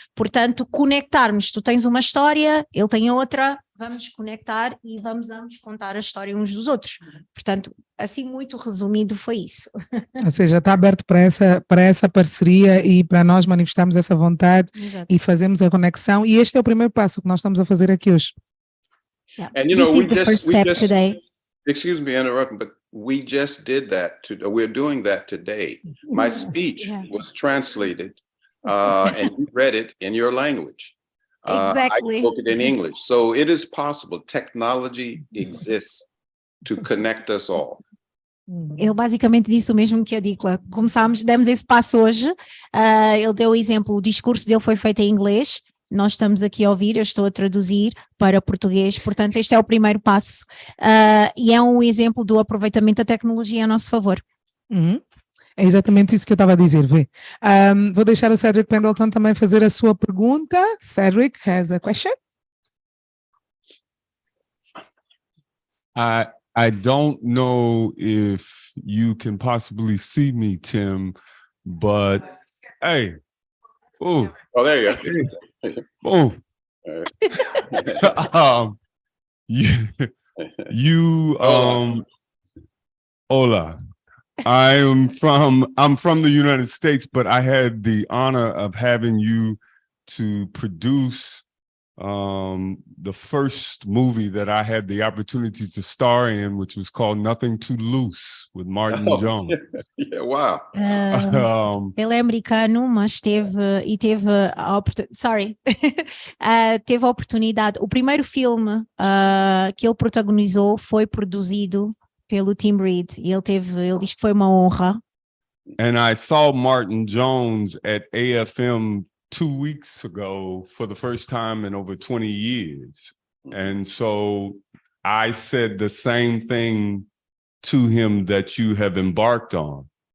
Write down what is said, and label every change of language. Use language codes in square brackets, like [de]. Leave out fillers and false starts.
[pt] Portanto, conectarmos, tu tens uma história, ele tem outra, vamos conectar e vamos contar a história uns dos outros. Portanto, assim muito resumido foi isso. Ou seja, está aberto para essa parceria e para nós manifestarmos essa vontade. Exato. E fazermos a conexão, e este é o primeiro passo que nós estamos a fazer aqui hoje. [en] Yeah. And This is the first step today. Excuse me interrupting, but we just did that. We're doing that today. My speech was translated and you read it in your language. Exactly. I spoke it in English. So it is possible. Technology exists to connect us all. [pt] Ele basicamente disse o mesmo que a Dicla. Demos esse passo hoje. Ele deu o exemplo, o discurso dele foi feito em inglês. Nós estamos aqui a ouvir, eu estou a traduzir para português, portanto este é o primeiro passo e é um exemplo do aproveitamento da tecnologia a nosso favor. É exatamente isso que eu estava a dizer, vê. Vou deixar o Cedric Pendleton também fazer a sua pergunta. [en] Cedric has a question. I don't know if you can possibly see me, Tim, but hey, oh, there you go. [es] Oh, hola. [en] I'm from the United States, but I had the honor of having you to produce the first movie that I had the opportunity to star in, which was called Nothing Too Loose with Martin Jones. Yeah, wow. [pt] Ele é americano, mas teve a oportunidade, teve a oportunidade. O primeiro filme que ele protagonizou foi produzido pelo Tim Reed e ele diz que foi uma honra. [en] And I saw Martin Jones at AFM 2 weeks ago for the first time in over 20 years. And so I said the same thing to him that you have embarked on.